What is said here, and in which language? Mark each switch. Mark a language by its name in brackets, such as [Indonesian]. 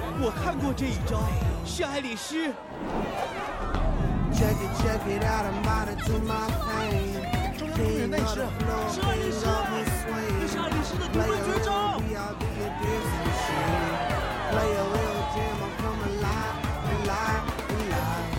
[Chinese] 我看过这一招，是爱丽丝。 [English] Check it, check it out, I'm about to do my thing. [Chinese] 中央公园那是，是爱丽丝，那是爱丽丝的独门绝招。 [English] Play a little bit, I'll be a bit machine. Play a little bit, I'll come alive, alive, alive.